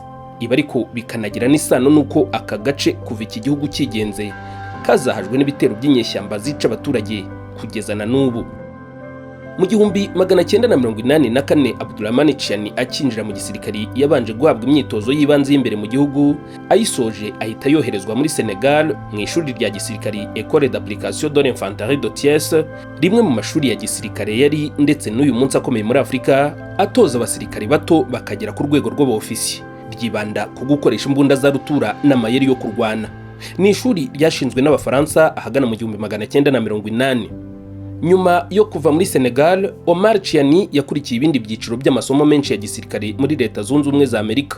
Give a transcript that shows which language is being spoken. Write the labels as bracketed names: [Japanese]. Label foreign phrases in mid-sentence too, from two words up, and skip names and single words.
[Kinyarwanda] Ibi ariko bikanagira n'isano nuko aka gace kuva iki gihugu kigenze kazahajwe n'ibitero by'inyeshyamba zica abaturage kugeza na n'ubu. Mu 1984 Abdurahmane Tchiani akinjira mu gisirikare yabanje guhabwa imyitozo y'ibanze y'imbere mu gihugu, ayisoje ahita yoherezwa muri Senegal mu ishuri rya gisirikare École d'application de l'infanterie de Thiès, rimwe mu mashuri ya gisirikare yari ndetse n'uyu munsi akomeye muri Afurika, atoza abasirikare bato bakagera ku rwego rw'abofisiye. Ryibanda ku gukoresha imbunda za rutura n'amayeri yo kurwana. Ni ishuri ryashinzwe n'Abafaransa ahagana mu 1980. Nyuma yo kuva muri Senegal, Omar Tchiani yakurikiye ibindi byiciro by'amasomo menshi ya gisirikare muri Leta Zunze Ubumwe za Amerika.